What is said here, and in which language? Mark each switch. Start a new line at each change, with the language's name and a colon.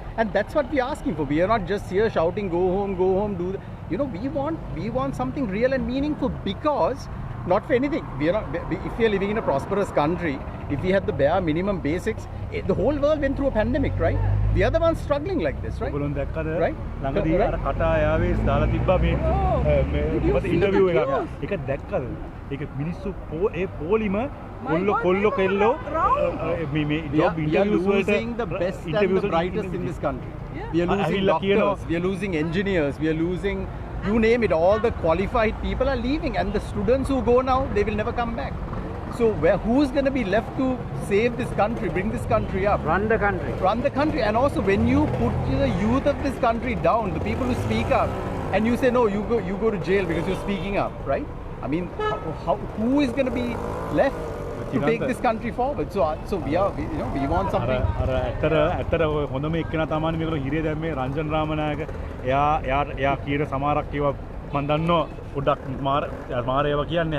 English: And that's what we're asking for. We are not just here shouting, go home, do that. You know, we want something real and meaningful, because not for anything. We are not, if we are living in a prosperous country, if we had the bare minimum basics, the whole world went through a pandemic, right? We are the ones struggling like this, right? Right?
Sinhala: ළඟදී අර කටා යාවේ දාලා තිබ්බා මේ interview එකක්. ඒක දැක්කද? ඒක මිනිස්සු ඒ පොලිම කොල්ලෝ කෙල්ලෝ මේ ජොබ් ඉන්ටර්විව්ස් වලට
English: losing the best and the brightest in this country. We are losing doctors, we are losing engineers, we are losing, you name it, all the qualified people are leaving, and the students who go now, they will never come back. So who's going to be left to save this country, bring this country up? Run the country. Run the country. And also, when you put the youth of this country down, the people who speak up, and you say, no, you go to jail because you're speaking up, right? I mean, who is going to be left to take this country forward? So we want something.
Sinhala: ඇත්තට හොඳම එක්කෙනා තමයි මේගොල්ලෝ හිරේ දැම්මේ රංජන් රාමනායක. එයා කියන සමහරක් ඒවා මම දන්නවා පොඩ්ඩක් මාරේව කියන්නේ.